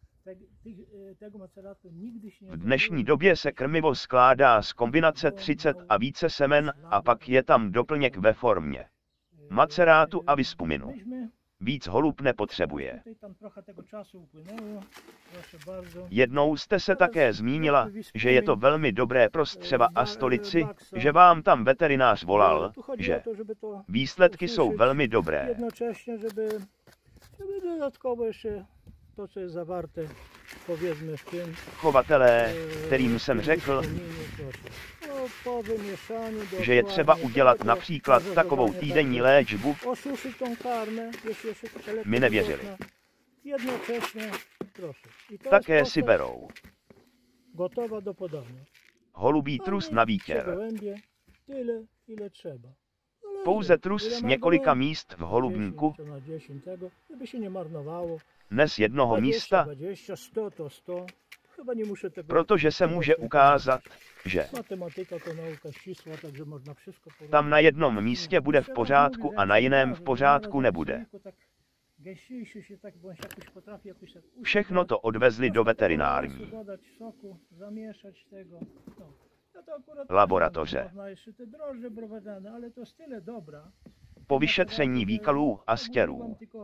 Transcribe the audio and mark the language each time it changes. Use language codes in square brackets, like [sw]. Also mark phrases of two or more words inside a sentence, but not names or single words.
[cs] V dnešní době se krmivo skládá z kombinace 30 a více semen a pak je tam doplněk ve formě macerátu a vyspuminu. Víc holub nepotřebuje. Jednou jste se také zmínila, že je to velmi dobré pro střeva a stolici, že vám tam veterinář volal, že výsledky jsou velmi dobré. [pl] Jednocześnie, żeby dodatkowo ještě to, co je zawarte, powiedzmy w tym. [cs] Chovatelé, kterým jsem řekl, [pl] Po wymieszaniu [cs] že je třeba udělat například takovou týdenní léčbu, [pl] osuszyć tą karmę, jeśli jeszcze trochę [cs] mi nevěřili. [pl] Jednocześnie, proszę. I to [cs] Také [pl] jest [cs] si berou [pl] gotowa do podania. [cs] holubí trus na [pl] Trzy [cs] výtěr. [pl] gołębie, tyle, ile trzeba. [cs] Pouze trus z několika míst v holubníku, [pl] 10 na 10 tego, żeby się nie marnowało. [cs] ne z jednoho [pl] 20, [cs] místa, [pl] 20, 100 to 100. Chyba nie muszę tego. [cs] protože se může ukázat, že [pl] Matematyka to nauka ścisła, takže można wszystko porównać. [cs] tam na jednom místě bude v pořádku a na jiném v pořádku nebude. Všechno to odvezli do veterinární laboratoře. Po vyšetření výkalů a stěrů.